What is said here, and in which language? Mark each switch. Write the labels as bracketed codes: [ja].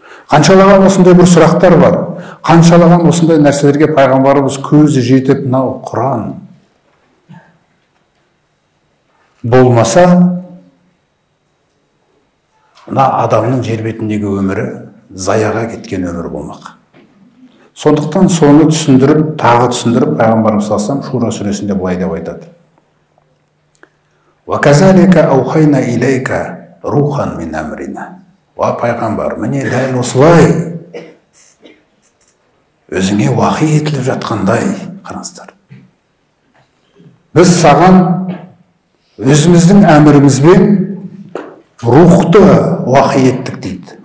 [kk] Қаншалаған осындай бір сұрақтар бар. Қаншалаған осындай нәрселерге пайғамбарымыз көзі жетіп, мынау Құран болмаса, мына адамның жер бетіндегі өмірі заяға кеткен өмір болмақ. Сондықтан соны түсіндіріп, тағы түсіндіріп, пайғамбарымыз саллаллаху алейхи вассалам Шура сүресінде былай деп айтады. [ar] «Ваказалика аухайна илейка рухан мин амрина». [kk] Ва пайғамбар, міне дәл осылай өзіңе уахи етіліп жатқандай, қараңыздар. Біз саған өзіміздің әмірімізбен рухты уахи еттік дейді.